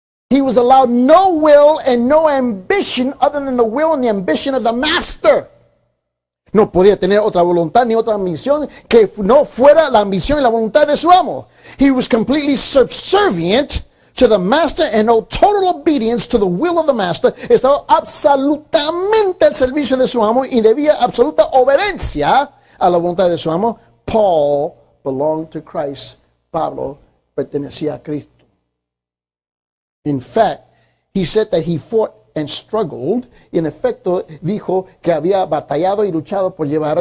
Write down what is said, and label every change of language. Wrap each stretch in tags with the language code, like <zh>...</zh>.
<en>He was allowed no will and no ambition other than the will and the ambition of the master.</en> <es>No podía tener otra voluntad ni otra ambición que no fuera la ambición y la voluntad de su amo.</es> <en>He was completely subservient to the master and owed total obedience to the will of the master.</en> <es>Estaba absolutamente al servicio de su amo y debía absoluta obediencia a la voluntad de su amo.</es> <en>Paul belonged to Christ.</en> <es>Pablo pertenecía a Cristo.</es> <en>In fact, he said that he fought and struggled.</en> <es>Y en efecto, dijo que había batallado y luchado por llevar.</es>